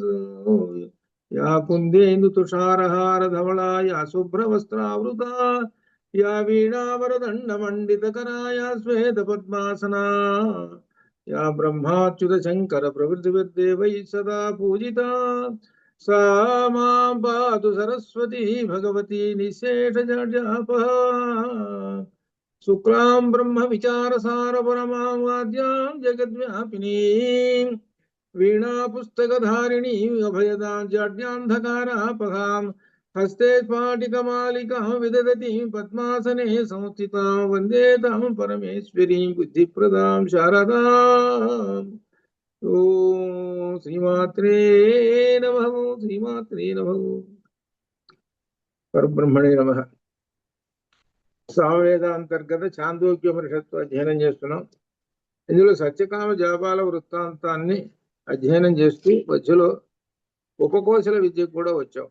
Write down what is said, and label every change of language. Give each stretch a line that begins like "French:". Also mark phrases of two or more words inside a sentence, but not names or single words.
Sanskrit: యా కుందేందు తుషారహార ధవళా యా శుభ్రవస్త్రావృతా యా వీణావరదండ మండితకరా యా శ్వేత పద్మాసనా యా బ్రహ్మాచ్యుత శంకర ప్రవృత్తిర్దేవై సదా పూజితా सा मां पातु सरस्वती भगवती निःशेषजडापः. शुक्लां ब्रह्म विचारसारपरमां वाद्यां जगद्व्यापिनीं वीणापुस्तकधारिणीं अभयदां जाड्यान्धकारापहां हस्ते स्फाटिकमालिकां विदधतीं पद्मासने संस्थितां वन्दे तां परमेश्वरीं बुद्धिप्रदां शारदाम्. ఓం శ్రీమాత్రే నమః. శ్రీమాత్రే నమః. పరబ్రహ్మణే నమః.
Telugu: సామవేదాంతర్గత ఛాందోగ్యోపనిషత్తు అధ్యయనం చేస్తున్నాం. ఇందులో సత్యకామ జాబాల వృత్తాంతాన్ని అధ్యయనం చేస్తూ మధ్యలో ఉపకోశల విద్యకు కూడా వచ్చాం.